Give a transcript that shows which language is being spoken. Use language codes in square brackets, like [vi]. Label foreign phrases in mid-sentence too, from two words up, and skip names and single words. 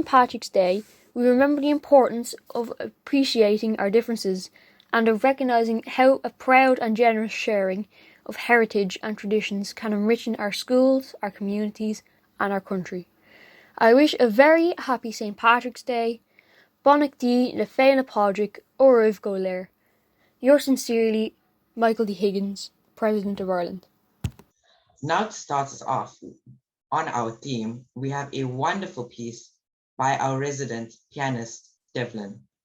[en] Patrick's Day, we remember the importance of appreciating our differences and of recognising how a proud and generous sharing of heritage and traditions can enrich our schools, our communities and our country. I wish a very happy St. Patrick's Day. [ga] Bonach Dí le féile Pádraig ó Raibh Go Léir. [en] Yours sincerely, Michael D. Higgins, President of Ireland. Now to start us off on our theme, we have a wonderful piece by our resident pianist, Dublin.